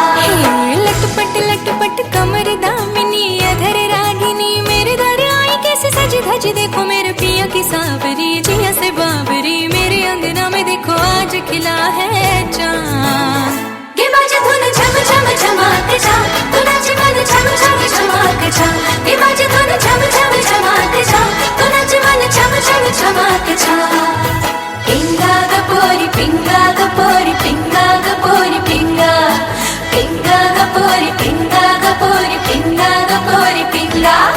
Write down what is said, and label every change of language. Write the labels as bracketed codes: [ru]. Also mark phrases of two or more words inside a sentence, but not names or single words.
[hi] लटपट कमर दामिनी अधर रागिनी मेरे दर आई कैसे सजी धजी देखो मेरे पिया की सावरी जिया से बाबरी मेरे अंगना में देखो आज खिला है चाँद ये बाजे धुन छम छम छमाते छा नाचे मन छम छम छमाते छा ये बाजे धुन छम छम छमाते छा नाचे मन छम छम छमाते छा [mr] पिंगा ग पोरी पिंगा [hi] ग पोरी पिंगा ग पोरी पिंगा पिंगा ग पोरी पिंगा ग पोरी पिंगा ग पोरी पिंगा